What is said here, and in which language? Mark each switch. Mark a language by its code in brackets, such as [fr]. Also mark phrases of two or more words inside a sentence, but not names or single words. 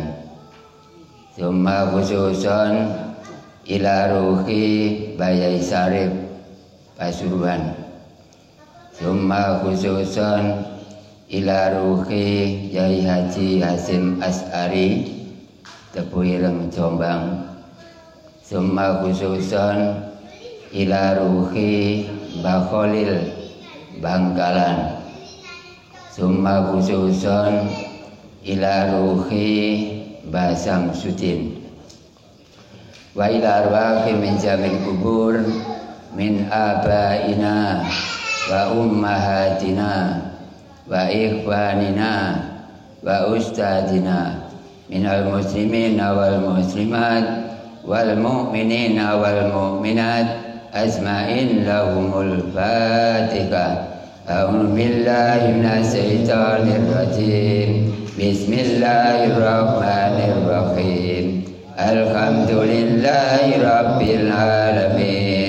[ar] ثم خصوصا إلى روح Bayai Sarif Pasuruan. ثم خصوصا إلى روح Yai Haji Hasim As'ari Tepuireng Jombang. ثم خصوصا إلى روح Mbah Khalil Bangkalan. ثم خصوصا إلى روح Mbah Samsudin. وإلى أرواح من جميع القبور من آبائنا وأمهاتنا وإخواننا وأساتذتنا من المسلمين والمسلمات والمؤمنين والمؤمنات أجمعين لهم الفاتحة. أعوذ بالله من الشيطان الرجيم. Bismillahirrahmanirrahim. الحمد لله رب العالمين.